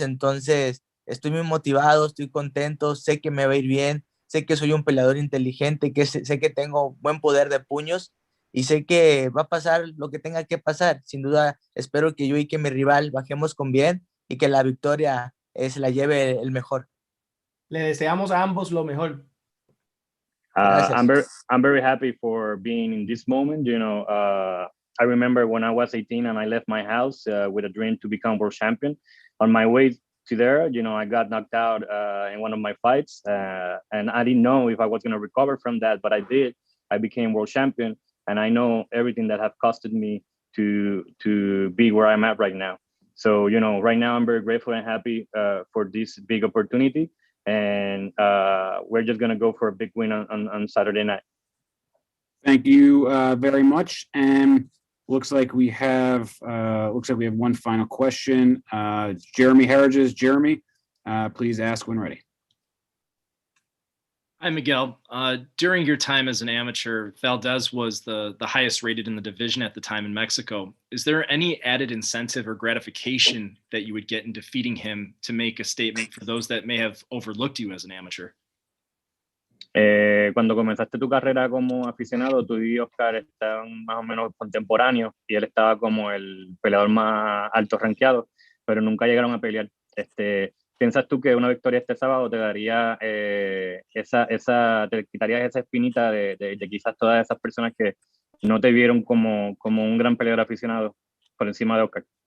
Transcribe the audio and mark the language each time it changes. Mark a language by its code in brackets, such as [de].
[es] Entonces, estoy muy motivado, estoy contento, sé que me va a ir bien, sé que soy un peleador inteligente, que sé que tengo buen poder de puños y sé que va a pasar lo que tenga que pasar. Sin duda, espero que yo y que mi rival bajemos con bien y que la victoria se la lleve el mejor. Le deseamos a ambos lo mejor. [en] I'm very happy for being in this moment. I remember when I was 18 and I left my house with a dream to become world champion. On my way to there, I got knocked out in one of my fights, and I didn't know if I was going to recover from that, but I did. I became world champion, and I know everything that have costed me to be where I'm at right now. So, right now I'm very grateful and happy for this big opportunity, and we're just going to go for a big win on Saturday night. Thank you very much. And looks like we have one final question. Jeremy Harridges. Jeremy, please ask when ready. Hi, Miguel. During your time as an amateur, Valdez was the highest rated in the division at the time in Mexico. Is there any added incentive or gratification that you would get in defeating him to make a statement for those that may have overlooked you as an amateur? [es] Cuando comenzaste tu carrera como aficionado, tú y Oscar estaban más o menos contemporáneos y él estaba como el peleador más alto rankeado, pero nunca llegaron a pelear. ¿Piensas tú que una victoria este sábado te daría te quitarías esa espinita de quizás todas esas personas que no te vieron como un gran peleador aficionado por encima de Oscar?